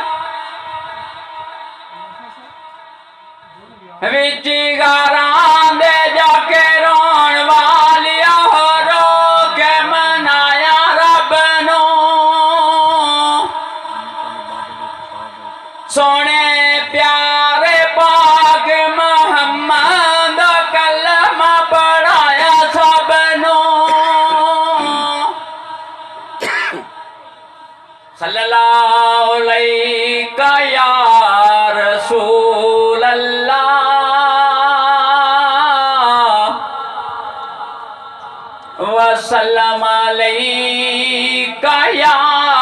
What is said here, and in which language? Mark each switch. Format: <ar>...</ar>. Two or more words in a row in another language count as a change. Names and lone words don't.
<pa>جا کے رون والیا رو کے منایا رب نوں سوہنے پیارے پاک محمد کلمہ پڑھایا سبنوں</pa> <ar>صلى الله عليك يا رسول الله وسلم عليك يا</ar>